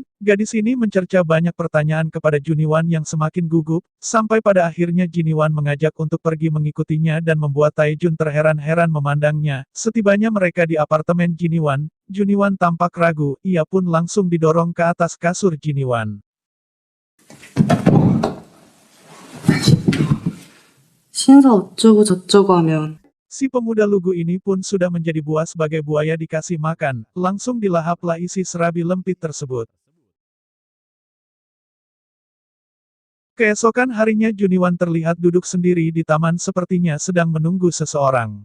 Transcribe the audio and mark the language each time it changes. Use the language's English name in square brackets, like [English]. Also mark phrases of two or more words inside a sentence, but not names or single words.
[Indonesian] Gadis ini mencerca banyak pertanyaan kepada Juniwan yang semakin gugup, sampai pada akhirnya Jiniwan mengajak untuk pergi mengikutinya dan membuat Taejun terheran-heran memandangnya. Setibanya mereka di apartemen Jiniwan, Juniwan tampak ragu, ia pun langsung didorong ke atas kasur Jiniwan. [Korean] 신사 어쩌고 저쩌고 하면 [Indonesian] Si pemuda lugu ini pun sudah menjadi buas sebagai buaya dikasih makan, langsung dilahaplah isi serabi lempit tersebut. Keesokan harinya Juniwan terlihat duduk sendiri di taman sepertinya sedang menunggu seseorang.